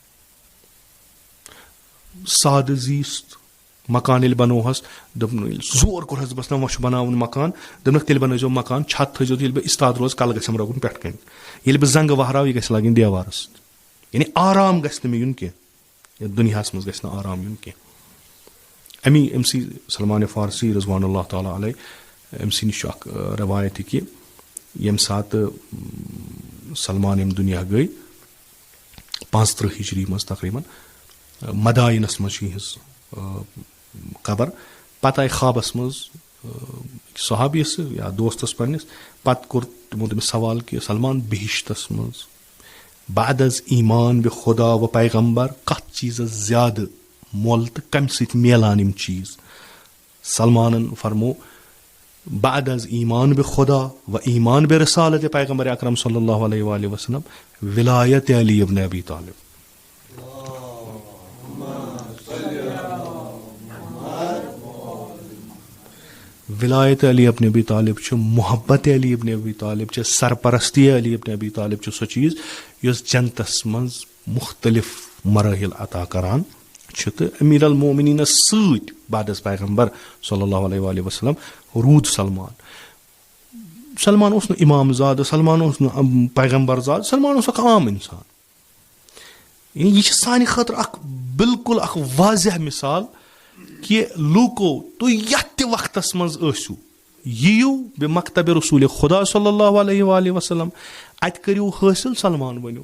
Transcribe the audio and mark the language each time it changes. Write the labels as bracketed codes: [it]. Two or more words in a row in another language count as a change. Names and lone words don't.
[ks] سادٕ زیٖٹھ مکان ییٚلہِ بنوہس, دوٚپُن ییٚلہِ زور کوٚرہس بس نہ وۄنۍ چھُ بناوُن مکان, دوٚپنکھ تیٚلہِ بنٲیزیو مکان, چھت تھٲیزیو ییٚلہِ بہٕ استاد روزٕ کلہٕ گژھٮ۪م رۄگُن پٮ۪ٹھٕ کنۍ, ییٚلہِ بہٕ زنٛگہٕ وہراو یہِ گژھِ لگٕنۍ دیوارس, یعنی آرام گژھِ نہٕ مےٚ یُن کینٛہہ, یتھ دُنیاہس منٛز گژھِ نہٕ آرام یُن کینٛہہ. أمۍ سی سلمان فارسی [ar] رضوان اللہ تعالیٰ علیہ, [ks] أمۍ سی نِش چھُ اکھ رِوایت یہِ کہِ ییٚمہِ ساتہٕ سلمان ییٚمہِ دُنیا گٔے 35 ہجری منٛز تقریٖبن, مداینس منٛز چھِ یِہنٛز قبر. پتہٕ آیہِ خوابس منٛز صحابیس یا دوستس پننِس, پتہٕ کوٚر تِمو تٔمِس سوال کہِ سلمان بہشتس منٛز [fa] بعد از ایٖمان بہِ خۄدا و پیغمبر [ks] کتھ چیٖزس زیادٕ مۄل تہٕ کمہِ سۭتۍ میلان یِم چیٖز؟ سلمانن فرمو [fa] بعد از ایٖمان بہِ خۄدا و ایٖمان بہِ رسالتِ پیغمبر اکرم [ar] صلی اللہ علیہ وسلم [ks] ولایت علی ابن ابی طالب. ولایت علی ابن ابی طالب چھُ, محبت علی ابن ابی طالب چھِ, سرپرستی علی ابن ابی طالب چھُ سۄ چیٖز یۄس جنتس منٛز مختلف مراحل عطا کران چھِ. تہٕ امیٖر المومنیٖنس سۭتۍ [fa] بعد از پیغمبر [ar] صلی اللہ علیہ وسلم [ks] روٗد سلمان. سلمان اوس نہٕ امام زادٕ, سلمان اوس نہٕ پیغمبر زادٕ, سلمان اوس اکھ عام اِنسان. یہِ چھِ سانہِ خٲطرٕ اکھ بالکُل اکھ واضح مثال کہِ لوٗکو تُہۍ یتھ تہِ وقتس منٛز ٲسِو, یِیِو بے مکتبِ رسوٗلِ خۄدا [ar] صلی اللہ علیہ وسلم, [ks] اتہِ کٔرِو حٲصِل, سلمان بٔنِو.